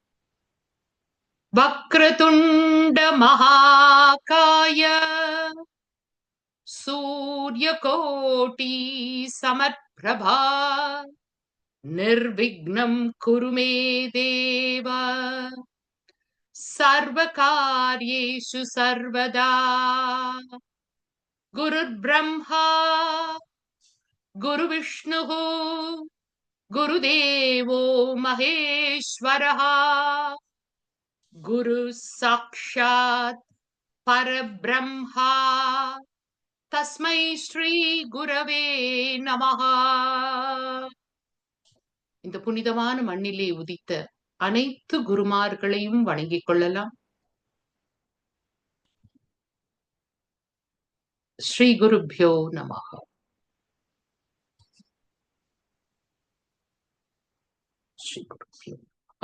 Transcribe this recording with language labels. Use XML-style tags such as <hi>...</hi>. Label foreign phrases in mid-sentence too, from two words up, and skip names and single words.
<sa>वक्रतुण्ड महाकाय सूर्य कोटि समप्रभ निर्विघ्नं कुरुमे देव सर्व कार्येषु सर्वदा. गुरु ब्रह्मा गुरु विष्णु गुरुदेवो महेश्वरः गुरु साक्षात् परब्रह्मा तस्मै श्री गुरवे நமஹ.</sa> <ta>இந்த புனிதமான மண்ணிலே உதித்த அனைத்து குருமார்களையும் வணங்கிக் கொள்ளலாம்.</ta> <sa>श्री गुरुभ्यो नमः. श्री गुरुभ्यो नमः.</sa>